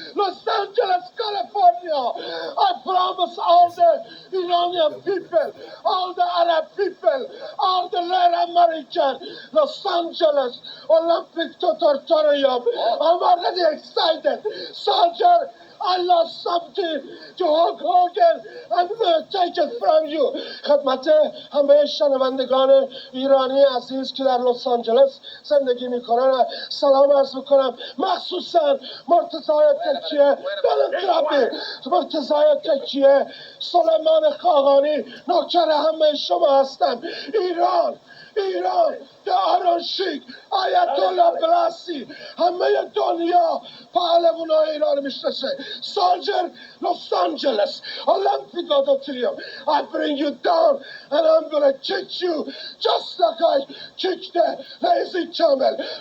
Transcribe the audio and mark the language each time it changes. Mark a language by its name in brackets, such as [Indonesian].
[English] Los Angeles, California. I promise all the Iranian people, all the Arab people, all the red American, Los Angeles Olympic Auditorium. I'm already excited. Soldier, I lost something to Hulk Hogan. I'm going to take it from you. [Persian] خدمت همه شنوندگان ایرانی عزیز که در لس آنجلس زندگی میکنن سلام عرض میکنم. مخصوصا مرتضای تکیه بلندرابی، مرتضای تکیه، سلیمان خاقانی، نوکر همه شما هستم. ایران، the Iron Sheik، آیت الله بلاسی، همه دنیا پهلوانای ایران میشناسه. [English] Soldier, Los Angeles, Olympic Auditorium. I bring you down and I'm gonna kick you just like I kicked the lazy camel.